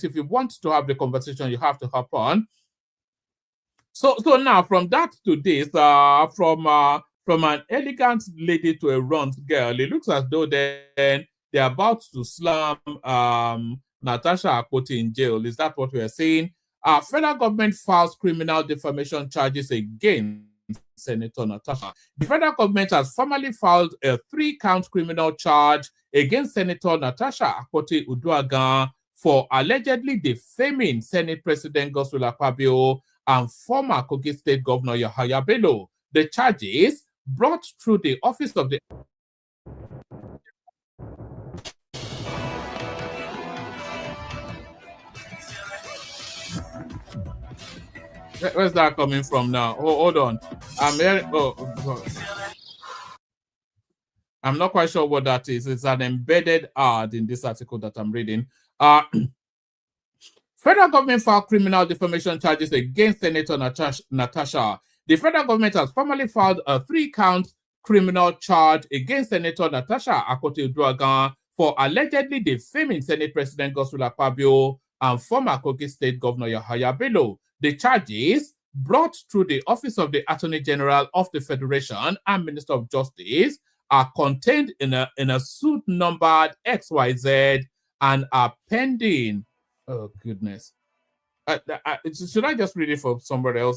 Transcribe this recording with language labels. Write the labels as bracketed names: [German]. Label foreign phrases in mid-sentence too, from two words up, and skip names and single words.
[English] If you want to have the conversation, you have to hop on. So now from that to this, from an elegant lady to a runt girl, it looks as though then they're about to slam Natasha Akpoti in jail. Is that what we're saying? Federal government files criminal defamation charges against Senator Natasha. The federal government has formally filed a 3-count criminal charge against Senator Natasha Akpoti Uduaghan for allegedly defaming Senate President Godswill Akpabio and former Kogi State Governor Yahaya Bello. The charges brought through the office of the Where's that coming from now? Hold on. I'm not quite sure what that is. It's an embedded ad in this article that I'm reading. Federal government filed criminal defamation charges against Senator Natasha. The federal government has formally filed a 3-count criminal charge against Senator Natasha Akpoti Uduaghan for allegedly defaming Senate President Godswill Akpabio and former Kogi State Governor Yahaya Bello. The charges, brought through the Office of the Attorney General of the Federation and Minister of Justice, are contained in a suit numbered XYZ and are pending. Oh, goodness. Should I just read it from somewhere else?